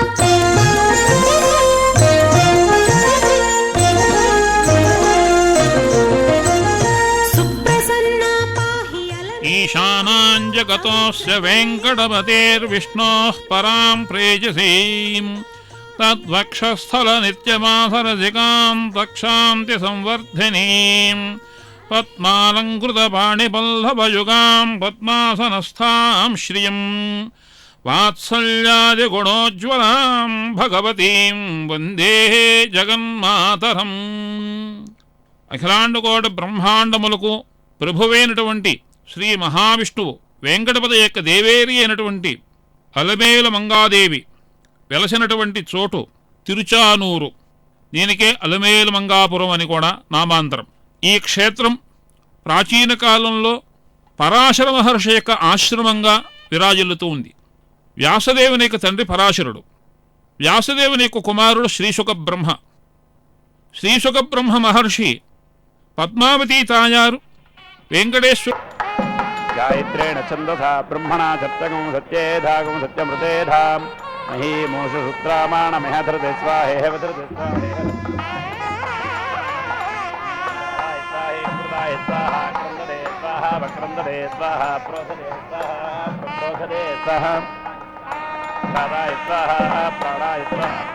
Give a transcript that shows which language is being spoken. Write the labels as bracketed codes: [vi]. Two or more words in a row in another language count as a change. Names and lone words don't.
[sa] ईशानां जगतोऽस्य वेङ्कटपतेर्विष्णोः परां प्रेयसीं तद्वक्षस्थलनित्यमासरसिकां तक्षान्तिसंवर्धिनीं पद्मालङ्कृतपाणिपल्लवयुगां पद्मासनस्थां श्रियम् वात्सल्यादिगुणोज्ज्वलां भगवतीं वन्दे जगन्मातरम् [te] అఖిలాండకోటి బ్రహ్మాండములకు ప్రభువైనటువంటి శ్రీ మహావిష్ణువు వెంకటపతి యొక్క దేవేరి అయినటువంటి అలమేలు మంగాదేవి వెలసినటువంటి చోటు తిరుచానూరు. దీనికే అలమేలు మంగాపురం అని కూడా నామాంతరం. ఈ క్షేత్రం ప్రాచీన కాలంలో పరాశర మహర్షి యొక్క ఆశ్రమంగా విరాజిల్లుతూ ఉంది. వ్యాసదేవుని యొక్క తండ్రి పరాశరుడు, వ్యాసదేవుని యొక్క కుమారుడు శ్రీశుక బ్రహ్మ. శ్రీశుక బ్రహ్మ మహర్షి పద్మావతీ తాయారు వెంకటేశ్వర [sa] गायत्रेण छन्दसा ब्रह्मणा सप्तगं सत्येधागं सत्यमृतेधां महीमोषु सूत्रामाणमिह धृते स्वाहेह विधृते स्वाहेह स्वाहा क्रन्ददे स्वाहा वक्रन्ददे स्वाहा प्रोधदे स्वाहा प्रोधदे स्वाहा प्राणाय स्वाहा प्राणाय स्वाहा